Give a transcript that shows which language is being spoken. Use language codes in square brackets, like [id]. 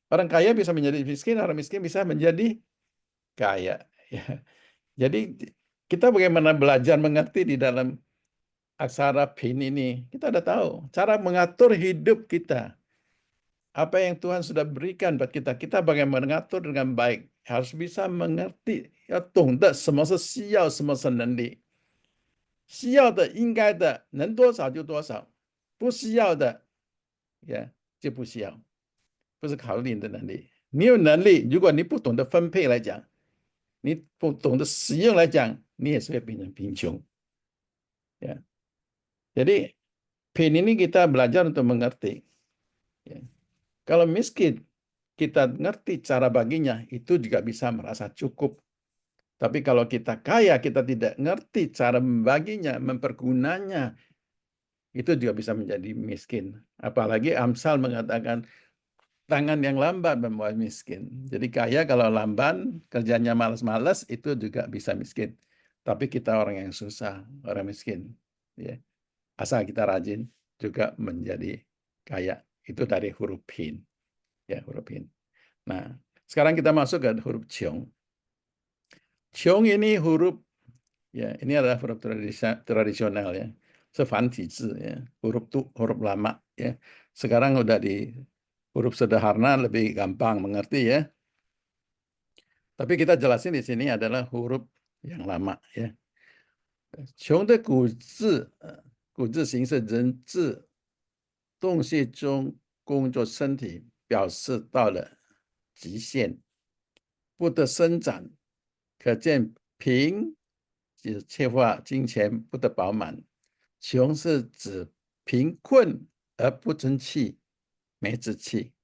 [id] Orang kaya bisa menjadi miskin, orang miskin bisa menjadi kaya. Ya. Jadi kita bagaimana belajar mengerti di dalam aksara PIN ini, kita udah tahu cara mengatur hidup kita. Apa yang Tuhan sudah berikan buat kita, kita bagaimana mengatur dengan baik. Harus bisa mengerti, [zh] 要懂得什么是需要，什么是能力。需要的、应该的，能多少就多少，不需要的，就不需要，不是考虑你的能力。你有能力，如果你不懂得分配来讲，你不懂得使用来讲，你也是会变成贫穷。 [id] Ya. Jadi PIN ini kita belajar untuk mengerti. Ya. Kalau miskin, kita ngerti cara baginya, itu juga bisa merasa cukup. Tapi kalau kita kaya, kita tidak ngerti cara membaginya, mempergunanya, itu juga bisa menjadi miskin. Apalagi Amsal mengatakan, tangan yang lambat membuat miskin. Jadi kaya kalau lamban, kerjanya malas-malas, itu juga bisa miskin. Tapi kita orang yang susah, orang miskin. Ya. Asal kita rajin, juga menjadi kaya. Itu dari huruf Hin. Ya, huruf Hin. Nah, sekarang kita masuk ke huruf Ciong. Ciong ini huruf, ya, ini adalah huruf tradisional ya. Sefantizi ya, huruf lama ya. Sekarang udah di huruf sederhana lebih gampang mengerti ya. Tapi kita jelasin di sini adalah huruf yang lama ya. [zh] 穷的古字形是人字洞穴中工作身体，表示到了极限，不得伸展。可见贫是缺乏金钱，不得饱满；穷是指贫困而不争气，没志气。